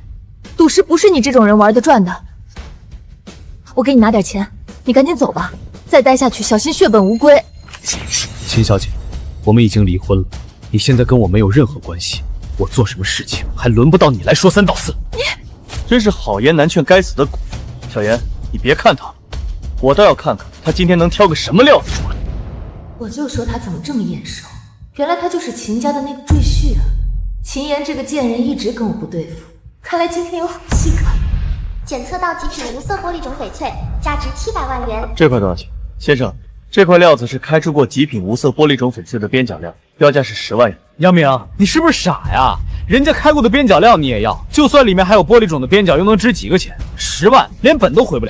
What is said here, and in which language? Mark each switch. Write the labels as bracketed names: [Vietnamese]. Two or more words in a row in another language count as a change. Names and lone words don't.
[Chinese] 賭石不是你這種人玩得轉的。我給你拿點錢，你趕緊走吧，再待下去小心血本無歸。秦小姐，我們已經離婚了，你現在跟我沒有任何關係，我做什麼事情還輪不到你來說三道四。你真是好言難勸該死的狗。小妍，你別看他了，我倒要看看他今天能挑個什麼料子出来。我就說他怎麼這麼眼熟，原来他就是秦家的那個赘婿啊！秦岩這個賤人一直跟我不對付，看來今天有好戏看。檢測到極品無色玻璃種翡翠，價值700萬元。這塊多少錢？先生， 这塊料子是開出過極品無色玻璃種翡翠的邊角料，標價是10萬元。楊明，你是不是傻呀？人家開過的邊角料你也要，就算裡面還有玻璃種的邊角，又能值幾個錢？10萬，連本都回不了。